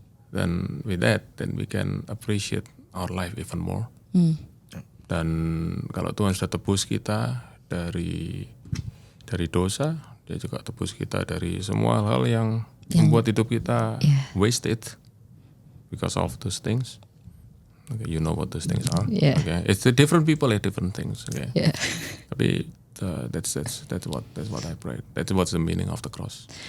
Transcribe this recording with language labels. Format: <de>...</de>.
<id>Dan</id> <en>with that, then we can appreciate our life even more.</en> <id>Dan kalau Tuhan sudah tebus kita dari dosa, dia juga tebus kita dari semua hal yang membuat hidup kita</id> <en>wasted because of those things. Okay, you know what those things are. Yeah. Okay, it's the different people have different things. Okay. Yeah.</en> <id>Tapi</id> <en>that's what I pray. That's what's the meaning of the cross.</en>